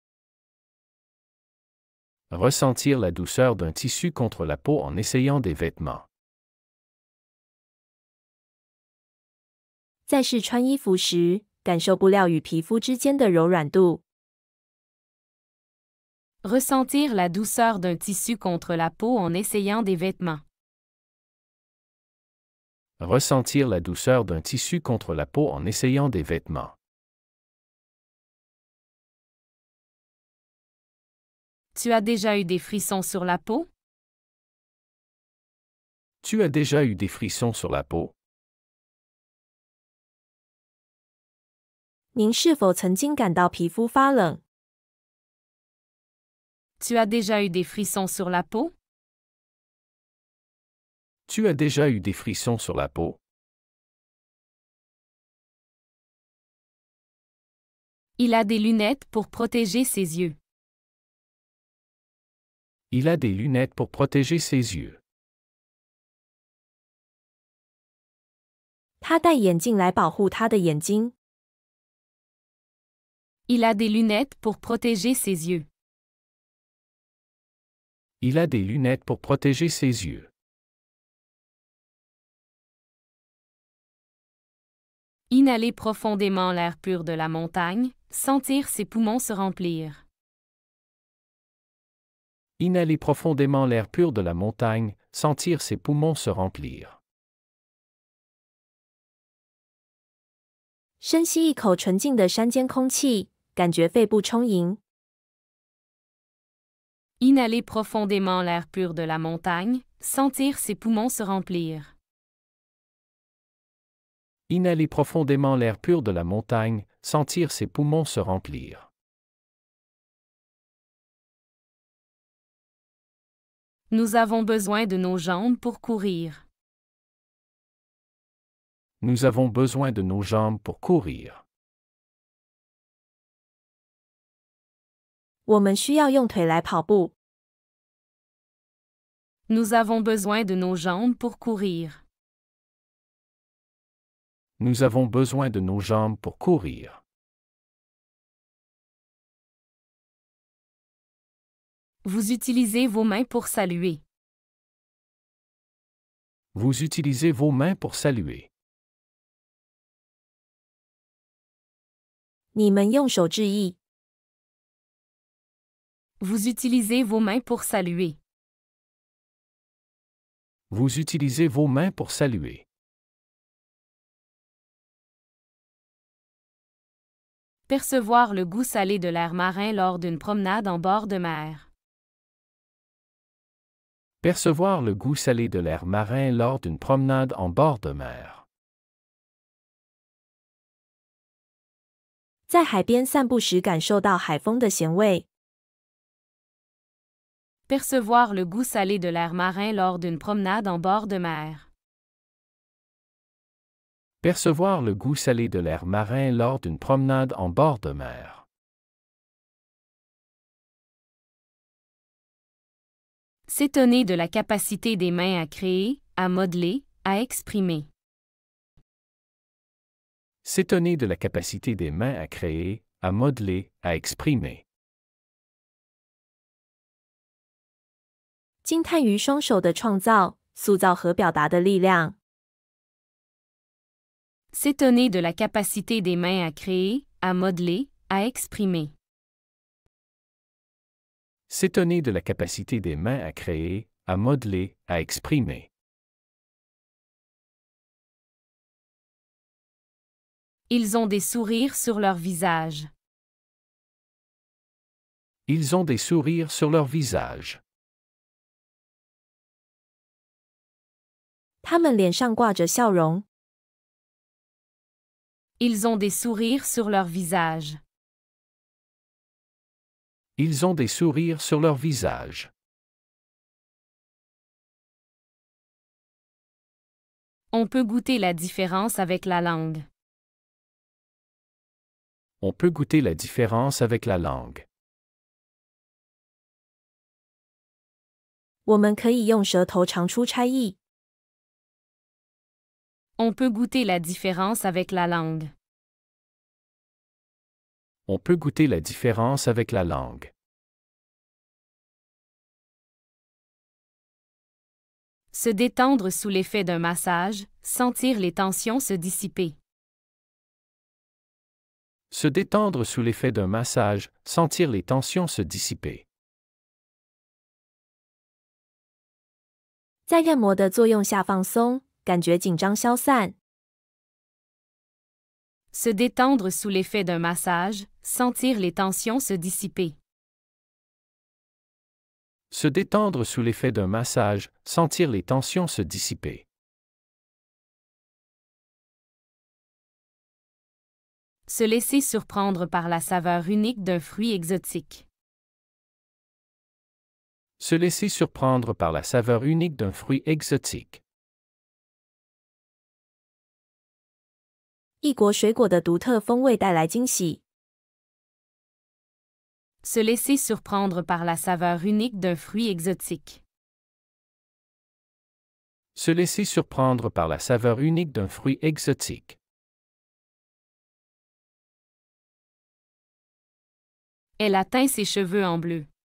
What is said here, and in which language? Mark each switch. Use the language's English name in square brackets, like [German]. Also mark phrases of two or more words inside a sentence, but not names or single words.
[French] Ressentir la douceur d'un tissu contre la peau en essayant des vêtements. [Chinese] 在试穿衣服时，感受布料与皮肤之间的柔软度。 [French] Ressentir la douceur d'un tissu contre la peau en essayant des vêtements. Ressentir la douceur d'un tissu contre la peau en essayant des vêtements. Tu as déjà eu des frissons sur la peau? Tu as déjà eu des frissons sur la peau? [Chinese] 您是否曾经感到皮肤发冷？ [French] Tu as déjà eu des frissons sur la peau? Tu as déjà eu des frissons sur la peau? Il a des lunettes pour protéger ses yeux. Il a des lunettes pour protéger ses yeux. [Chinese] 他戴眼镜来保护他的眼睛。 [French] Il a des lunettes pour protéger ses yeux. Il a des lunettes pour protéger ses yeux. Inhaler profondément l'air pur de la montagne, sentir ses poumons se remplir. Inhaler profondément l'air pur de la montagne, sentir ses poumons se remplir. [Chinese] 深吸一口纯净的山间空气，感觉肺部充盈。 [French] Inhaler profondément l'air pur de la montagne, sentir ses poumons se remplir. Inhaler profondément l'air pur de la montagne, sentir ses poumons se remplir. Nous avons besoin de nos jambes pour courir. Nous avons besoin de nos jambes pour courir. [Chinese] 我们需要用腿来跑步。 [French] Nous avons besoin de nos jambes pour courir. Nous avons besoin de nos jambes pour courir. Vous utilisez vos mains pour saluer. Vous utilisez vos mains pour saluer. [Chinese] 你们用手致意。 [French] Vous utilisez vos mains pour saluer. Vous utilisez vos mains pour saluer. Percevoir le goût salé de l'air marin lors d'une promenade en bord de mer. Percevoir le goût salé de l'air marin lors d'une promenade en bord de mer. [Chinese] 在海边散步时感受到海风的咸味。 [French] Percevoir le goût salé de l'air marin lors d'une promenade en bord de mer. Percevoir le goût salé de l'air marin lors d'une promenade en bord de mer. S'étonner de la capacité des mains à créer, à modeler, à exprimer. S'étonner de la capacité des mains à créer, à modeler, à exprimer. [Chinese] 惊叹于双手的创造、塑造和表达的力量。 [French] S'étonner de la capacité des mains à créer, à modeler, à exprimer. S'étonner de la capacité des mains à créer, à modeler, à exprimer. Ils ont des sourires sur leur visage. Ils ont des sourires sur leur visage. [Chinese] 他们脸上挂着笑容。 [French] Ils ont des sourires sur leur visage. Ils ont des sourires sur leur visage. On peut goûter la différence avec la langue. On peut goûter la différence avec la langue. [Chinese] 我们可以用舌头尝出差异。 [French] On peut goûter la différence avec la langue. On peut goûter la différence avec la langue. Se détendre sous l'effet d'un massage, sentir les tensions se dissiper. Se détendre sous l'effet d'un massage, sentir les tensions se dissiper. [Chinese] 在按摩的作用下放松，感觉紧张消散。 [French] Se détendre sous l'effet d'un massage, sentir les tensions se dissiper. Se détendre sous l'effet d'un massage, sentir les tensions se dissiper. Se laisser surprendre par la saveur unique d'un fruit exotique. Se laisser surprendre par la saveur unique d'un fruit exotique. [Chinese] 异国水果的独特风味带来惊喜。 [French] Se laisser surprendre par la saveur unique d'un fruit exotique. Se laisser surprendre par la saveur unique d'un fruit exotique. Elle a teint ses cheveux en bleu.